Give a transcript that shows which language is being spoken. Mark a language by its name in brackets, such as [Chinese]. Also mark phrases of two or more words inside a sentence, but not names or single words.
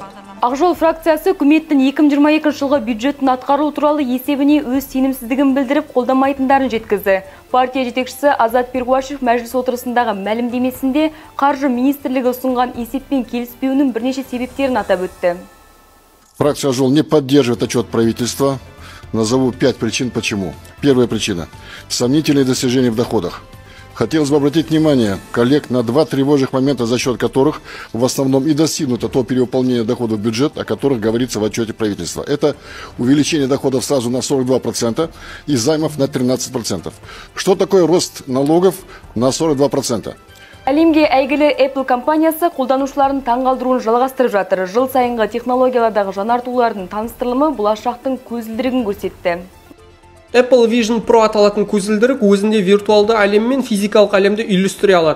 [Kazakh] Ақжол фракциясы үкіметтің 2022 жылғы бюджетін атқару туралы есебіне өз сенімсіздігін білдіріп қолдамайтындарын жеткізді. Партия жетекшісі Азат Перуашев мәжіліс отырысындағы мәлімдемесінде қаржы министрлігі ұсынған есеппен келіспеуінің бірнеше себептерін атап өтті. [Russian] Фракция «Ак-жол» не поддерживает отчет правительства. Назову 5 причин почему. Первая причина – сомнительные достижения в доходах. Хотелось бы обратить внимание коллег на 2 тревожных момента, за счет которых в основном и достигнуто то перевыполнение доходов в бюджет, о которых говорится в отчете правительства. Это увеличение доходов сразу на 42% и займов на 13%. Что такое рост налогов на 42%? [Kazakh] Әлемге әйгілі Apple компаниясы қолданушыларын таңғалдыруын жалғастырып жатыр. Жыл сайынғы технологиялардағы жаңартулардың таныстырылымы болашақтың көзілдірігін көрсетті. Apple Vision Pro аталатын көзілдірік өзінде виртуалды әлем мен физикалық әлемді үйлестіре алады.